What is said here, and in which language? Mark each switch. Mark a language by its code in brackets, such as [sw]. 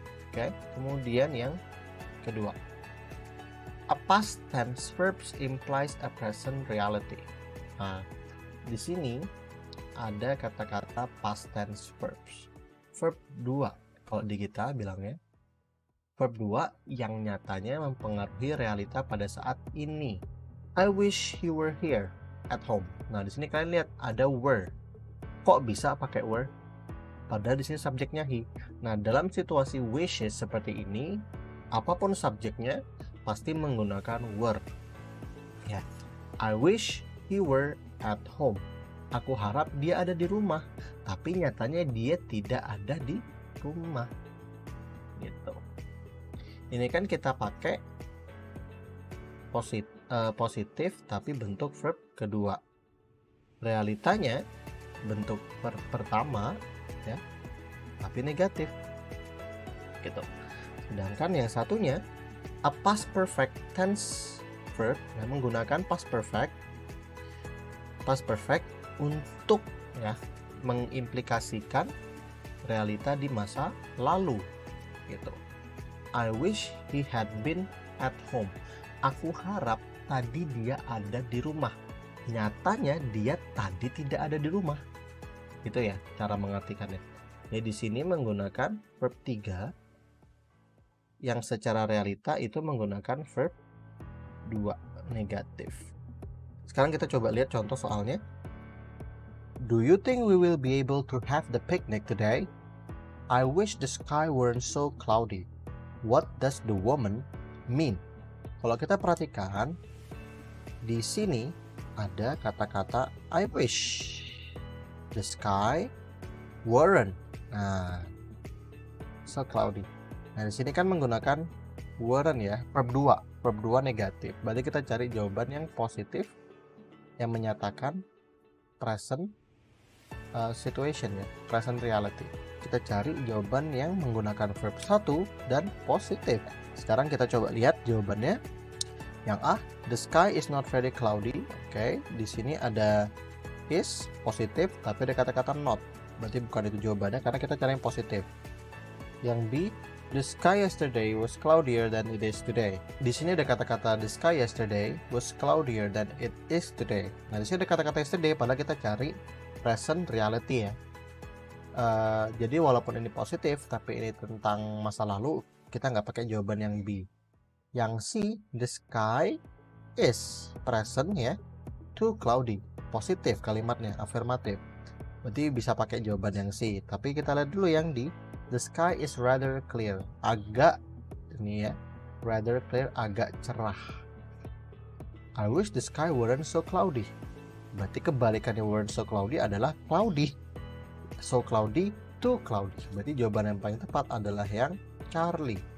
[id] Oke, kemudian yang kedua, [en] a past tense verbs implies a present reality. [id] Nah, di sini ada kata-kata past tense verbs. Verb 2 kalau di kita bilangnya. verb 2 yang nyatanya mempengaruhi realita pada saat ini. [en] I wish you were here at home. [id] Nah, di sini kalian lihat ada were. Kok bisa pakai were? Padahal di sini subjeknya he. Nah, dalam situasi wishes seperti ini, apapun subjeknya pasti menggunakan were. Ya. [en] I wish he were at home. [id] Aku harap dia ada di rumah, tapi nyatanya dia tidak ada di rumah. Gitu. Ini kan kita pakai positif tapi bentuk verb kedua. Realitanya bentuk verb pertama ya, tapi negatif. Gitu. Sedangkan yang satunya a past perfect tense verb yang menggunakan past perfect untuk ya mengimplikasikan realita di masa lalu gitu. [en] I wish he had been at home. [id] Aku harap tadi dia ada di rumah. Nyatanya dia tadi tidak ada di rumah. Itu ya cara mengartikannya. Jadi di sini menggunakan verb 3 yang secara realita itu menggunakan verb 2 negatif. Sekarang kita coba lihat contoh soalnya. [en] Do you think we will be able to have the picnic today? I wish the sky weren't so cloudy. What does the woman mean? [id] Kalau kita perhatikan di sini ada kata-kata [en] I wish the sky weren't so cloudy. [id] Nah, di sini kan menggunakan weren't ya, verb 2 negatif. Berarti kita cari jawaban yang positif yang menyatakan present situation ya, present reality. Kita cari jawaban yang menggunakan verb 1 dan positif. Sekarang kita coba lihat jawabannya. Yang A, [en] the sky is not very cloudy. [id] Oke, di sini ada is positif tapi ada kata-kata not. Berarti bukan itu jawabannya karena kita cari yang positif. Yang B, [en] the sky yesterday was cloudier than it is today. [id] Di sini ada kata-kata [en] the sky yesterday was cloudier than it is today. [id] Nah, di sini ada kata-kata yesterday padahal kita cari present reality ya. Jadi walaupun ini positif tapi ini tentang masa lalu, kita nggak pakai jawaban yang B. Yang C, [en] the sky is present ya, too cloudy. [id] Positif kalimatnya, afirmatif. Berarti bisa pakai jawaban yang C. Tapi kita lihat dulu yang D, [en] the sky is rather clear. [id] Agak ini ya, rather clear, agak cerah. [en] I wish the sky weren't so cloudy. [id] Berarti kebalikannya weren't so cloudy adalah cloudy. So cloudy, too cloudy. Berarti jawaban yang paling tepat adalah yang Charlie.